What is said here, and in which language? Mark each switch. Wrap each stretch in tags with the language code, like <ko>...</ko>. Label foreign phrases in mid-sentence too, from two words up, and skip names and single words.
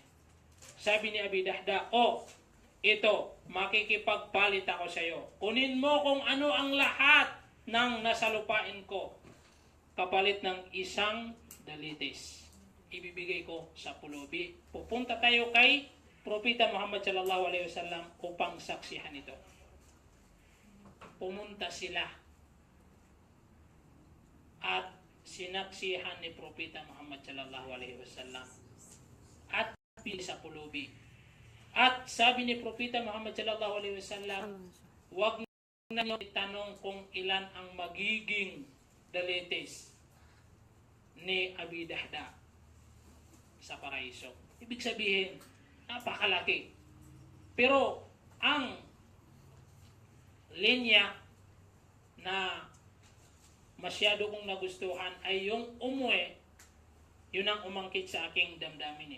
<tl>Sabi ni Abi Dahda, ito, makikipagpalit ako sa iyo. Kunin mo kung ano ang lahat ng nasa lupain ko, kapalit ng isang dalitis. Ibibigay ko sa pulubi. Pupunta tayo kay Propeta Muhammad</tl> <ar>صلى الله عليه وسلم</ar> <tl>upang saksihan ito. Pumunta sila at sinaksihan ni Propeta Muhammad</tl> <ar>صلى الله عليه وسلم</ar> <tl>at pili sa pulubi. At sabi ni Propeta Muhammad</tl> <ar>صلى الله عليه وسلم,</ar> <tl>huwag na niyo itanong kung ilan ang magiging dalitis ni Abi Dahda sa paraiso. Ibig sabihin, napakalaki. Pero ang linya na masyado kong nagustuhan ay yung umuwi, yun ang umangkit sa aking damdamin eh.</tl>